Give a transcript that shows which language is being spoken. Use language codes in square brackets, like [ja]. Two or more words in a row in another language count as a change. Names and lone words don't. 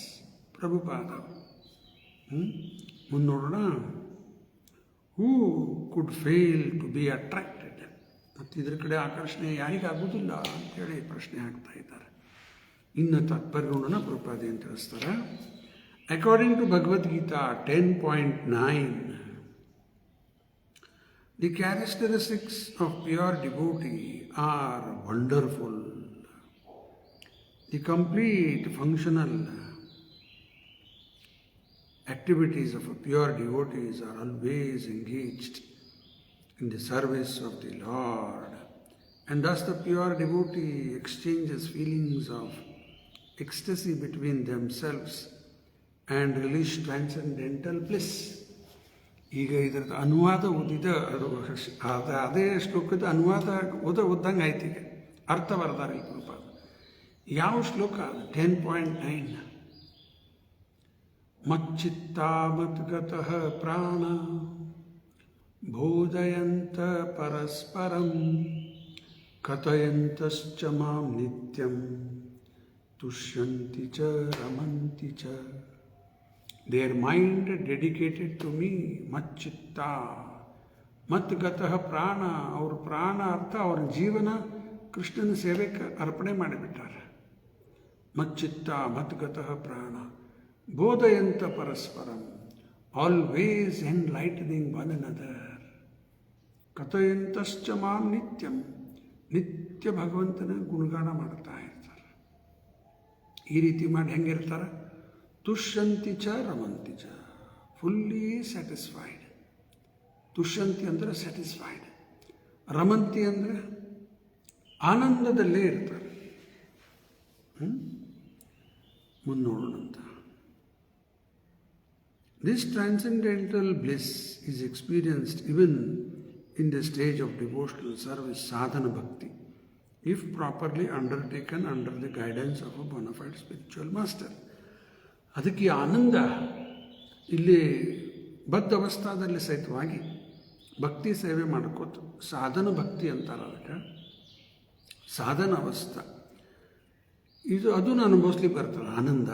[kn] ಪ್ರಭುಪಾದ. ಮುಂದೆ ನೋಡೋಣ. [en] who could fail to be attracted. [kn] ಮತ್ತು ಇದ್ರ ಕಡೆ ಆಕರ್ಷಣೆ ಯಾರಿಗಾಗುವುದಿಲ್ಲ ಅಂತೇಳಿ ಪ್ರಶ್ನೆ ಹಾಕ್ತಾ ಇದ್ದಾರೆ. ಇನ್ನು ತಾತ್ಪರ್ಯ ನೋಡೋಣ. ಪ್ರಭುಪಾದ ಏನು ತಿಳಿಸ್ತಾರೆ. [en] according to ಭಗವದ್ಗೀತಾ 10.9, the characteristics of pure devotee are wonderful. The complete functional activities of a pure devotees are always engaged in the service of the Lord, and thus the pure devotee exchanges feelings of ecstasy between themselves and relish transcendental bliss. [kn] ಈಗ ಇದರದ್ದು ಅನುವಾದ ಓದಿದ ಅದೇ ಶ್ಲೋಕದ ಅನುವಾದ ಓದಂಗೆ ಆಯ್ತು. ಈಗ ಅರ್ಥ ಬರ್ದಾರೆ ಈ ಪ್ರಭುಪಾದ. ಯಾವ ಶ್ಲೋಕ? [sa] 10.9. ಮಚ್ಚಿತ್ತಾ ಮದ್ಗತಃ ಪ್ರಾಣ ಬೋಧಯಂತ ಪರಸ್ಪರಂ ಕಥಯಂತಶ್ಚ ಮಾಂ ನಿತ್ಯಂ ತುಷ್ಯಂತಿ ಚ ರಮಂತಿ ಚ. [en] Their mind dedicated to me. [sa] ಮಚ್ಚಿತ್ತ ಮದ್ಗತಃ ಪ್ರಾಣ. [kn] ಅವ್ರ ಪ್ರಾಣ ಅರ್ಥ ಅವ್ರ ಜೀವನ ಕೃಷ್ಣನ ಸೇವೆಗೆ ಅರ್ಪಣೆ ಮಾಡಿಬಿಟ್ಟಾರೆ. [sa] ಮಚ್ಚಿತ್ತ ಮದ್ಗತಃ ಪ್ರಾಣ. ಬೋಧಯಂತ ಪರಸ್ಪರಂ, [en] always enlightening one another, [sa] ಕಥಯಂತಶ್ಚ ಮಾಂ ನಿತ್ಯಂ, [kn] ನಿತ್ಯ ಭಗವಂತನ ಗುಣಗಾನ ಮಾಡ್ತಾ ಇರ್ತಾರೆ. ಈ ರೀತಿ ಮಾಡಿ ಹೆಂಗಿರ್ತಾರೆ? [sa] ತುಷ್ಯಂತಿ ಚ ರಮಂತಿ ಚ, [en] fully satisfied. [kn] ತುಷ್ಯಂತಿ ಅಂದರೆ ಸ್ಯಾಟಿಸ್ಫೈಡ್, ರಮಂತಿ ಅಂದರೆ ಆನಂದದಲ್ಲೇ ಇರ್ತಾರೆ. ಮುನ್ನೋಡೋಣಂತ. [en] This transcendental bliss is experienced even in the stage of devotional service, [sa] साधन भक्ति, [en] if properly undertaken under the guidance of a bona fide spiritual master. [kn] ಅದಕ್ಕೆ ಆನಂದ ಇಲ್ಲಿ ಬದ್ಧ ಅವಸ್ಥಾದಲ್ಲಿ ಸಹಿತವಾಗಿ ಭಕ್ತಿ ಸೇವೆ ಮಾಡ್ಕೋತ ಸಾಧನ ಭಕ್ತಿ ಅಂತಾರೆ. ಅದಕ್ಕೆ ಸಾಧನ ಅವಸ್ಥಾ ಅದನ್ನು ಅನುಭವಿಸ್ಲಿಕ್ಕೆ ಬರ್ತದೆ ಆನಂದ.